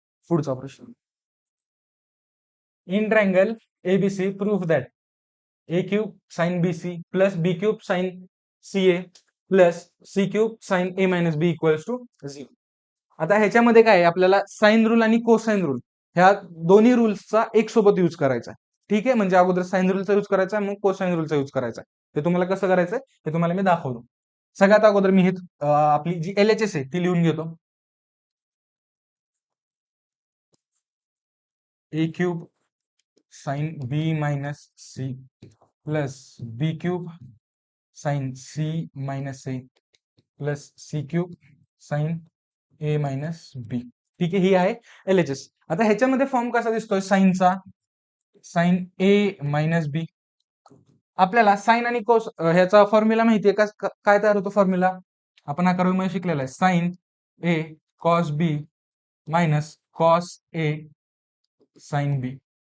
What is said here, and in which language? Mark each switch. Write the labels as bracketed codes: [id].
[mr] पुढचा प्रश्न, [en] In triangle ABC proof that A cube sine B C plus B cube sine C A plus C cube sine A minus B equals to 0. [mr] आता ह्याच्यामध्ये काय आहे, आपल्याला sine rule आणि cosine rule ह्या दोन्ही रूल्सचा एक सोबत यूज करायचा आहे. ठीक आहे, म्हणजे अगोदर साइन रूलचा यूज करायचा आहे, मग कोसाइन रूलचा यूज करायचा आहे. ते तुम्हाला कसं करायचं हे तुम्हाला मी दाखवतो. सगळ्यात अगोदर मी हे आपली जी LHS आहे ती लिहून घेतो. [en] A cube sine B minus C plus B cube sine C minus A plus C cube sine A minus B. [mr] ठीक आहे, ही आहे LHS. आता ह्याच्यामध्ये फॉर्म कसा दिसतोय साइनचा, साइन ए मायनस बी. आपल्याला साइन आणि कोस ह्याचा फॉर्म्युला माहितीये का, काय तयार होतो फॉर्म्युला, आपण 11वी मध्ये शिकलेला आहे, [en] Sine A cos B minus cos A sine B.